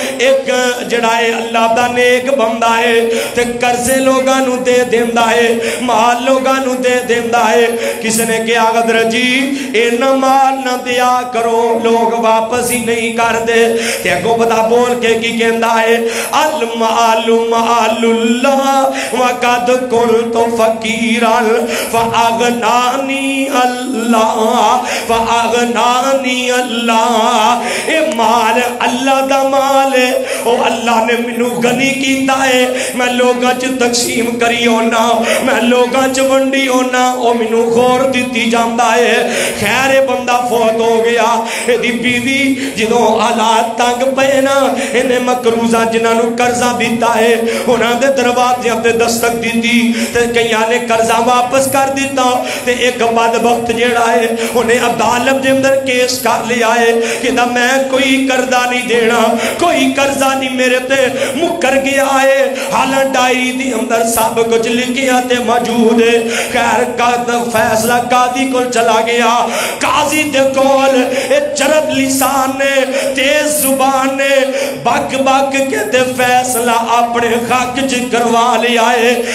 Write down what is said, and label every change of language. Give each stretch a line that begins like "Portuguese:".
Punjabi: ایک جڑا ہے اللہ دا نیک بندہ ہے تے قرضے لوگاں نو دے دیندہ ہے، مال لوگاں نو دے دیندہ ہے۔ کسی نے کہا حضرت جی اینا مال نہ دیا کرو، لوگ واپس ہی نہیں کر دے، تے کو بتا بول کے کی کہندہ ہے
Arabic: المال مال اللہ وقد كنت فقيرا فأغناني الله فأغناني الله.
Punjabi: اے مال اللہ دا مال ہے، او اللہ نے منو غنی کیتا ہے. میں لوگاں چ تقسیم کری ہونا، میں لوگاں چ ونڈی ہونا، او منو خور دیتی جاندا ہے. خیر بندہ فوت ہو گیا، دی بیوی جدوں حالات تنگ پے نا، انہیں مقروضہ جنہاں نو قرضہ دیتا ہے انہاں دے دروازے تے دستک دیتی تے کئیاں نے قرضہ واپس کر دیتا. تے ایک بدبخت جیڑا ہے انہیں عدالت دے اندر کیس کر لیا ہے کہ میں کوئی قرضہ نہیں دینا، کوئی قرضہ نہیں میرے تے مکر گیا ہے. حالانکہ ڈائری دی اندر سب کچھ لکھیا تے موجود ہے. خیر فیصلہ قاضی کو چلا گیا. قاضی دے کول چرب لسان نے، تیز زبان نے بک بک کے تے فیصلہ اپنے حق چ کروا لیا ہے.